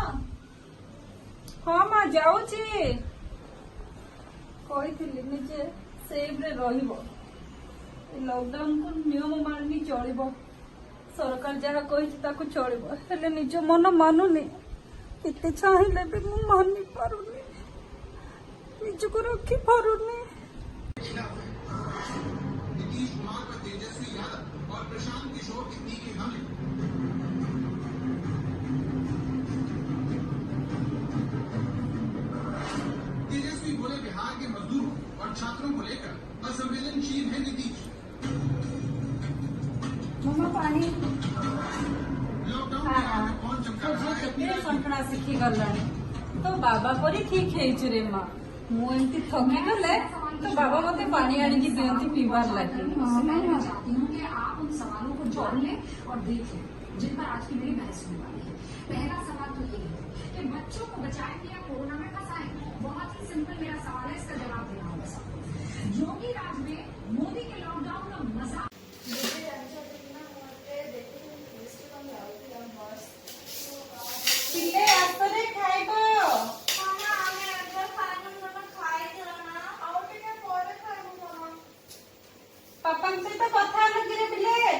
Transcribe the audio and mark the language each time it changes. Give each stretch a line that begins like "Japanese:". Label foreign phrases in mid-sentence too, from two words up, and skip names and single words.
Odia: ହଁ ମା ଯାଉଛି। କହିଥିଲି ନିଜେ ସେଫରେ ରହିବ। ଲକଡାଉନକୁ ନିୟମ ମାନି ଚଳିବ। ସରକାର ଯାହା କହିଛି ତାକୁ ଚଳିବ। ହେଲେ ନିଜ ମନ ମାନୁନି। କେତେ ଚାହିଁଲେ ବି ମୁଁ ମାନି ପାରୁନି। ନିଜକୁ ରଖି ପାରୁନି।
Hindi: तेजस्वी बोले बिहार के मजदूरों और छात्रों को लेकर असंवेदनशील है नीतीश।
Odia: ମାମା ପାଣି
Hindi: लॉकडाउन के बाद कौन चमका रहा है
Odia: କେତେ ସଣ୍ଠଣା ଶିଖିଗଲାଣି। ତୋ ବାବା ପରି ଠିକ ହେଇଛୁ ରେ ମା। ମୁଁ ଏମିତି ଥକିଗଲେ ତ ବାବା ମତେ ପାଣି ଆଣିକି ଦିଅନ୍ତି ପିଇବାର ଲାଗି।
Hindi: मैं चाहती हूँ कि आप उन सवालों को जोड़ लें और देख लें जिन पर आज की मेरी बहस होने वाली है। पहला सवाल तो ये है कि बच्चों को बचाएंगे या कोरोना में फंसाएं। बहुत ही सिंपल मेरा सवाल है, इसका जवाब देना होगा सबको। योगी राज में मोदी के लॉकडाउन का मजा
Odia: ପିଲେ ଆସରେ ଖାଇବ। ମାମା ଆମେ ଏବେ ଖାଇନୁ, ତମେ ଖାଇଦିଅ ନା। ଆଉ ଟିକେ ପରେ ଖାଇବୁ ମାମା। ପାପାଙ୍କ ସହିତ କଥା ହେଲ କିରେ ପିଲେ?